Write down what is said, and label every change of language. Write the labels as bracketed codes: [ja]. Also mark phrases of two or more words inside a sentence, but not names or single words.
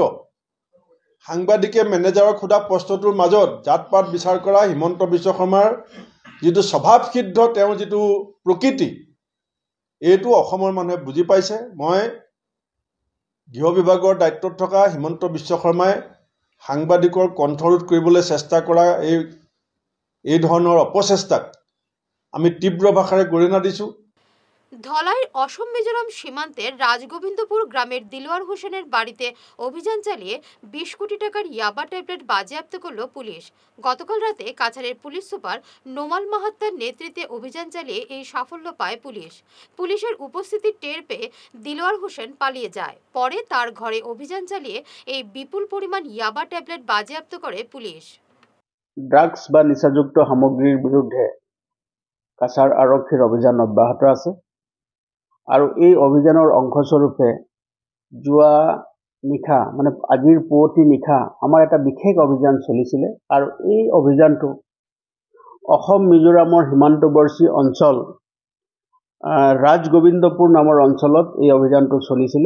[as] সাংবাদিকে মেনেজাৰক সোধা প্ৰশ্নটোৰ মাজত জাত পাত বিচাৰ কৰা হিমন্ত বিশ্ব শৰ্মাৰ যিটো স্বভাৱসিদ্ধ তেওঁৰ যিটো প্ৰকৃতি এইটো অসমৰ মানুহে বুজি পাইছে। মই গৃহ বিভাগৰ দায়িত্বত থকা হিমন্ত বিশ্ব শৰ্মাই সাংবাদিকৰ কণ্ঠৰোধ কৰিবলৈ চেষ্টা কৰা এই ধৰণৰ অপচেষ্টাক আমি তীব্ৰ ভাষাৰে গৰিহণা দিছোঁ। [bn] ধলাইয়ের অসম মিজোরাম সীমান্তের রাজগোবিন্দপুর গ্রামের দিলওয়ার হোসেনের বাড়িতে অভিযান চালিয়ে 20 কোটি টাকার ইয়াবা ট্যাবলেট বাজেয়াপ্ত করল পুলিশ। গতকাল রাতে কাছাড়ের পুলিশ সুপার নোমাল মাহাত্তার নেতৃত্বে অভিযান চালিয়ে এই সাফল্য পায় পুলিশ। পুলিশের উপস্থিতি টের পেয়ে দিলওয়ার হোসেন পালিয়ে যায়। পরে তার ঘরে অভিযান চালিয়ে এই বিপুল পরিমাণ ইয়াবা ট্যাবলেট বাজেয়াপ্ত করে পুলিশ। [as] ড্রাগস বা নিচাযুক্ত সামগ্ৰীৰ বিৰুদ্ধে কাছাৰ আৰক্ষীৰ অভিযান অব্যাহত আছে আৰু এই অভিযানৰ অংশস্বৰূপে যোৱা নিশা মানে আজিৰ পুৱতি নিশা আমাৰ এটা বিশেষ অভিযান চলিছিলে আৰু এই অভিযানটো অসম মিজোৰামৰ সীমান্তৱৰ্তী অঞ্চল ৰাজগোবিন্দপুৰ নামৰ অঞ্চলত এই অভিযানটো চলিছিলে।